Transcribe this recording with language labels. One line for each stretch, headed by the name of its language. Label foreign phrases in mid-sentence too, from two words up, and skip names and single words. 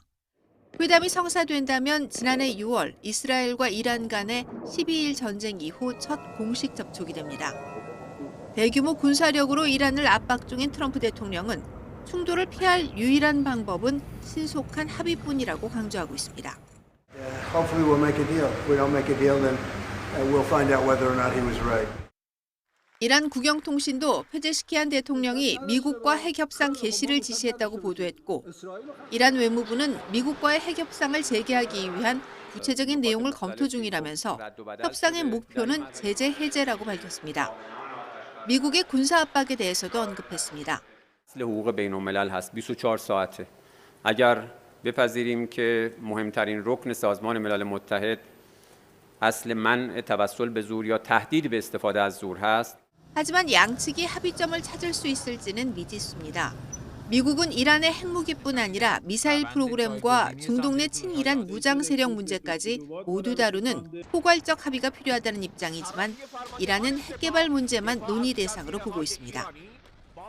Korean: 회담이 성사된다면 지난해 6월 이스라엘과 이란 간의 12일 전쟁 이후 첫 공식 접촉이 됩니다. 대규모 군사력으로 이란을 압박 중인 트럼프 대통령은 충돌을 피할 유일한 방법은 신속한 합의뿐이라고 강조하고 있습니다.
English: Hopefully we'll make a deal. If we don't make a deal, then we'll find out whether or not he was right.
Korean: 이란 국영통신도 페제시키안 대통령이 미국과 핵협상 개시를 지시했다고 보도했고 이란 외무부는 미국과의 핵협상을 재개하기 위한 구체적인 내용을 검토 중이라면서 협상의 목표는 제재 해제라고 밝혔습니다. 미국의 군사 압박에 대해서도 언급했습니다.
Persian: بپذیریم که مهمترین رکن سازمان ملل متحد اصل منع توسل به زور یا تهدید به استفاده از زور است.
Korean: 하지만 양측이 합의점을 찾을 수 있을지는 미지수입니다. 미국은 이란의 핵무기뿐 아니라 미사일 프로그램과 중동 내 친이란 무장 세력 문제까지 모두 다루는 포괄적 합의가 필요하다는 입장이지만 이란은 핵 개발 문제만 논의 대상으로 보고 있습니다.